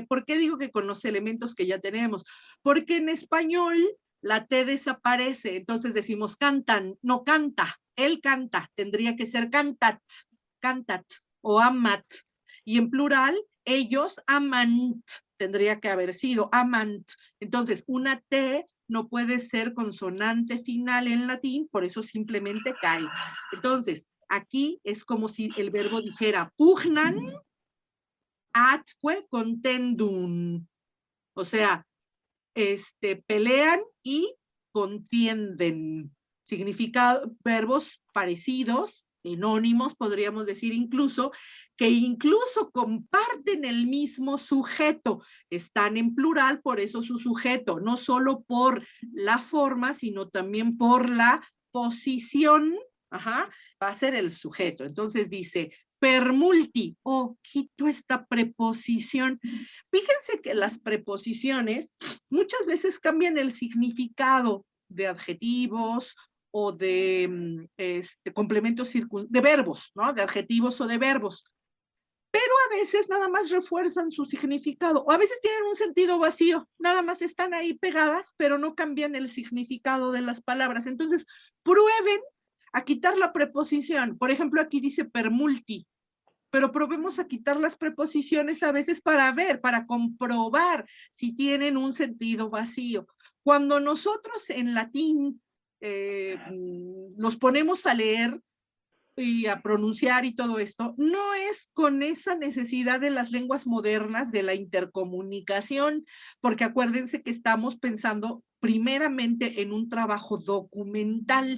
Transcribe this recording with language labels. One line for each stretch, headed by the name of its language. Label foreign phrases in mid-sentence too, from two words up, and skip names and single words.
Spanish: ¿Por qué digo que con los elementos que ya tenemos? Porque en español la T desaparece, entonces decimos cantan, no canta, él canta, tendría que ser cantat o amat, y en plural, ellos amant, tendría que haber sido amant. Entonces, una T no puede ser consonante final en latín, por eso simplemente cae. Entonces, aquí es como si el verbo dijera
Latin: pugnan atque contendum,
Spanish: o sea, pelean y contienden. Significa verbos parecidos, Sinónimos, podríamos decir incluso, que incluso comparten el mismo sujeto. Están en plural, por eso su sujeto, no solo por la forma, sino también por la posición, va a ser el sujeto. Entonces dice,
Latin: per multi,
Spanish: quito esta preposición. Fíjense que las preposiciones muchas veces cambian el significado de adjetivos o de complementos de verbos, ¿no? De adjetivos o de verbos. Pero a veces nada más refuerzan su significado, o a veces tienen un sentido vacío, nada más están ahí pegadas, pero no cambian el significado de las palabras. Entonces, prueben a quitar la preposición. Por ejemplo, aquí dice
Latin: per multi,
Spanish: pero probemos a quitar las preposiciones a veces para ver, para comprobar si tienen un sentido vacío. Cuando nosotros en latín nos ponemos a leer y a pronunciar y todo esto, no es con esa necesidad de las lenguas modernas, de la intercomunicación, porque acuérdense que estamos pensando primeramente en un trabajo documental.